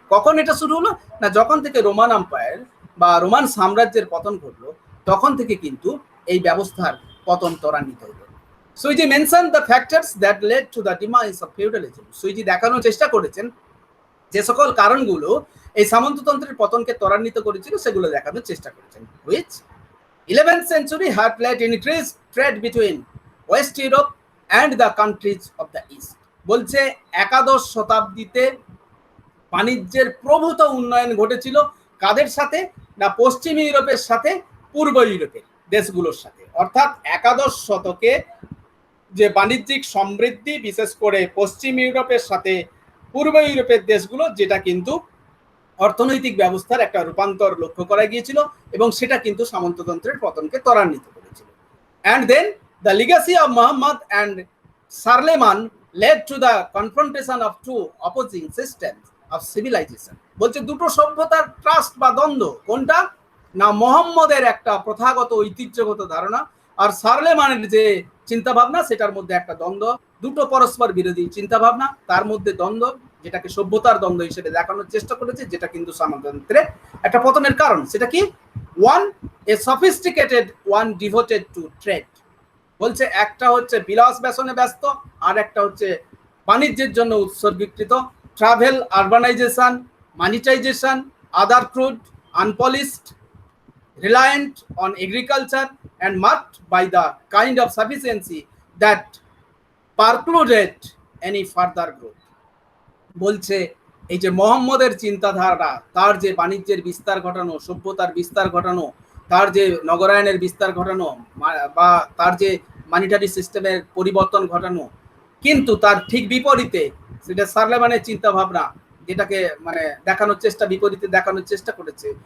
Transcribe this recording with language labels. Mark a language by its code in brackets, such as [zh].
[bn] কখন এটা শুরু হলো না, যখন থেকে রোমান এম্পায়ার বা রোমান সাম্রাজ্যের পতন ঘটলো, তখন থেকে কিন্তু এই ব্যবস্থার পতন ত্বরান্বিত হলো। [en] Sweezy mention the factors that led to the demise of feudalism. [bn] Sweezy দেখানোর চেষ্টা করেছেন যে সকল কারণগুলো এই সামন্ততন্ত্রের পতনকে ত্বরান্বিত করেছিল, সেগুলো দেখানোর চেষ্টা করেছেন। [en] Which 11th century had led increased trade between West Europe and the countries of the East। [bn] বলছে একাদশ শতাব্দীতে বাণিজ্যের প্রভূত উন্নয়ন ঘটেছিল কাদের সাথে না, পশ্চিম ইউরোপের সাথে পূর্ব ইউরোপের দেশগুলোর সাথে। অর্থাৎ একাদশ শতকে যে বাণিজ্যিক সমৃদ্ধি, বিশেষ করে পশ্চিম ইউরোপের সাথে পূর্ব ইউরোপের দেশগুলো, যেটা কিন্তু অর্থনৈতিক ব্যবস্থার একটা রূপান্তর লক্ষ্য করা গিয়েছিল এবং সেটা কিন্তু সামন্ততন্ত্রের পতনকে ত্বরান্বিত করেছিল। [en] And then the legacy of Mohammed and Charlemagne led to the confrontation of two opposing systems of civilization। [bn] বলছে দুটো সভ্যতার ট্রাস্ট বা দ্বন্দ্ব, কোনটা না, মোহাম্মদের একটা প্রথাগত ঐতিহ্যগত ধারণা আর সারলেমানের যে চিন্তা ভাবনা, সেটার মধ্যে একটা দ্বন্দ্ব, দুটো পরস্পর বিরোধী চিন্তা ভাবনা, তার মধ্যে দ্বন্দ্ব, যেটাকে সভ্যতার দ্বন্দ্ব হিসেবে দেখানোর চেষ্টা করেছে, যেটা কিন্তু সামন্ততন্ত্রের একটা পতনের কারণ। [en] সেটা কি, one a sophisticated, one devoted to trade. [bn] বলছে একটা হচ্ছে বিলাস ব্যসনে ব্যস্ত, আর একটা হচ্ছে বাণিজ্যের জন্য উৎসর্গীকৃত। [en] Travel, urbanisation, monetisation, other crude, unpolished, reliant on agriculture and marked by the kind of sufficiency that precluded any further growth। [bn] বলছে এই যে মোহাম্মদের চিন্তাধারা, তার যে বাণিজ্যের বিস্তার ঘটানো, সভ্যতার বিস্তার ঘটানো, তার যে নগরায়নের বিস্তার ঘটানো বা তার যে মানিটারি সিস্টেমের পরিবর্তন ঘটানো, কিন্তু তার ঠিক বিপরীতে সেটা সার্লেমানের চিন্তা ভাবনা যেটাকে মানে দেখানোর চেষ্টা, বিপরীতে দেখানোর চেষ্টা করেছে।